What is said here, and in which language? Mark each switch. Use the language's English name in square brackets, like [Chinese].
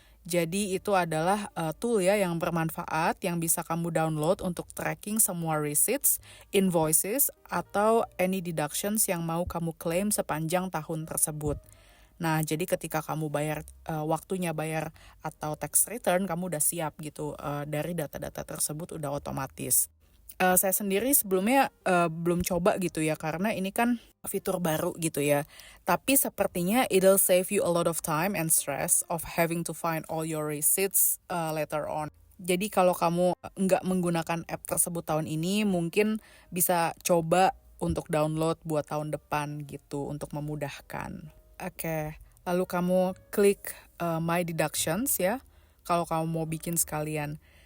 [Indonesian] Jadi itu adalah tool ya yang bermanfaat yang bisa kamu download untuk tracking semua receipts, invoices, atau any deductions yang mau kamu claim sepanjang tahun tersebut. Nah, jadi ketika kamu bayar, waktunya bayar atau tax return, kamu udah siap gitu, dari data-data tersebut udah otomatis. Saya sendiri sebelumnya belum coba gitu ya, karena ini kan fitur baru gitu ya. Tapi sepertinya [English] it'll save you a lot of time and stress of having to find all your receipts later on. [Indonesian] Jadi kalau kamu nggak menggunakan app tersebut tahun ini, mungkin bisa coba untuk download buat tahun depan gitu, untuk memudahkan. Oke, lalu kamu klik My Deductions ya, kalau kamu mau bikin sekalian.